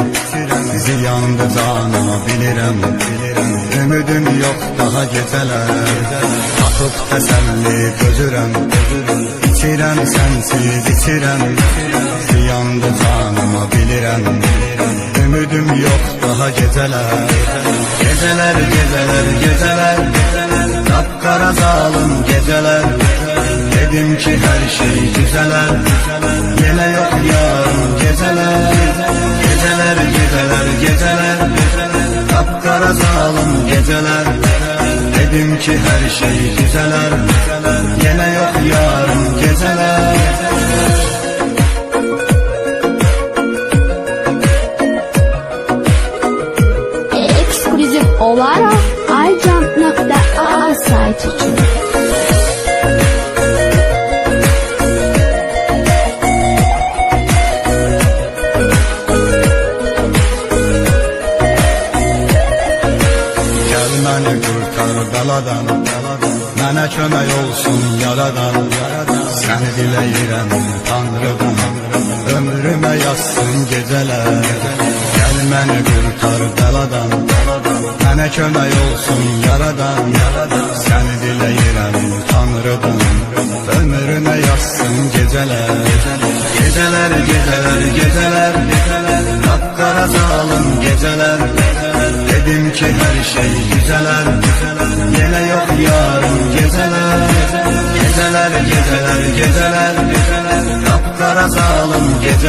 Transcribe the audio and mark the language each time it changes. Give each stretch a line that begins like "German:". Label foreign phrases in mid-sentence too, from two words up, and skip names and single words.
Azerbaijani: Ziyandı canıma bilirəm, ümidim yox daha gecələr. Tapıb təsəlli dözürəm, içirəm sənsiz içirəm. Ziyandı canıma bilirəm, ümidim yox daha gecələr.
Turkish: Geceler, geceler, geceler, kapkara zalim geceler. Dedim ki her şey güzeler, yine yok yarın geceler. Geceler, geceler, geceler, kapkara zalim geceler. Dedim ki her şey güzeler, yine yok yarın geceler. Ekskluzif olarak iJump.aa saytı için.
Azerbaijani: Məni qurtar beladan, mənə kömək olsun yaradan. Səni diləyirəm Tanrıdan, ömrümə yazsın gecələr. Gəl məni qurtar beladan, mənə kömək olsun yaradan. Səni diləyirəm Tanrıdan, ömrümə yazsın gecələr.
Turkish: Geceler, geceler, geceler, kapkara zalim geceler. Dedim ki her şey güzeler, yine yok yarın geceler. Geceler, geceler, geceler, kapkara zalim geceler.